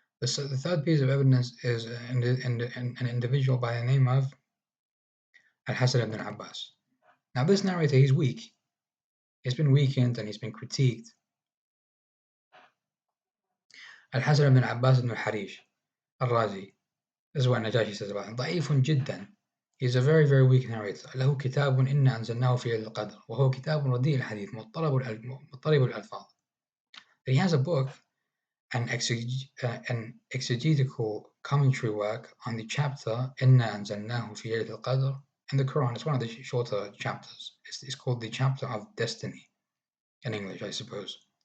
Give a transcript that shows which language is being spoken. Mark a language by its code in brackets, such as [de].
[en] The third piece of evidence is an individual by the name of Al-Hasan ibn Abbas. Now, this narrator, he's weak. He's been weakened and he's been critiqued. Al-Hasan ibn Abbas ibn al-Harish, al-Razi. This is what Najashi says about him. [ar] ضعيف جدا. [en] He's a very, very weak narrator. [ar] له كتاب إنا أنزلناه في ليلة القدر وهو كتاب رديء الحديث مضطرب الألفاظ. [en] He has a book, an exegetical commentary work on the chapter [ar] إنا أنزلناه في ليلة القدر [en] in the Quran. It's one of the shorter chapters. It's called the chapter of destiny in English, I suppose.